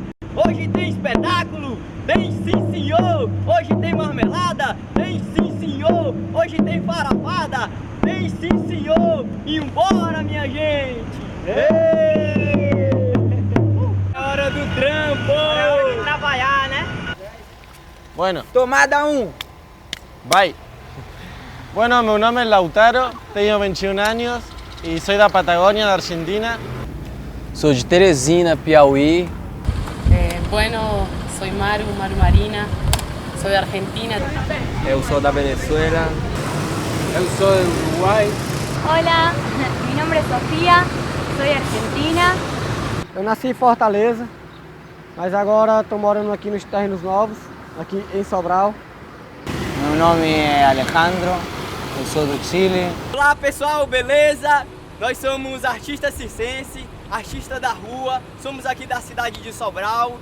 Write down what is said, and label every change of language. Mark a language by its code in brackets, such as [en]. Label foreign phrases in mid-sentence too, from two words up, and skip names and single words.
[pt] Hoje tem espetáculo, tem sim senhor. Hoje tem marmelada, tem sim senhor. Hoje tem farofada, tem sim senhor. E embora minha gente. Ei! É hora do trampo. É hora de trabalhar, né? [es] Bueno, [pt] Tomada 1. [es] bye. Bueno, mi nombre es Lautaro, tengo 21 años y soy [pt] da Patagônia, da Argentina. Sou de Teresina, Piauí. [es] Bueno, soy Maru Marina, soy de Argentina. [pt] Eu sou da Venezuela. Eu sou do Uruguai. [es] Hola, mi nombre es Sofía, soy argentina. [pt] Eu nasci em Fortaleza, mas agora estou morando aqui nos Terrenos Novos, aqui em Sobral. Meu nome é Alejandro, eu sou do Chile. Olá pessoal, beleza? Nós somos artistas circense, artistas da rua, somos aqui da cidade de Sobral.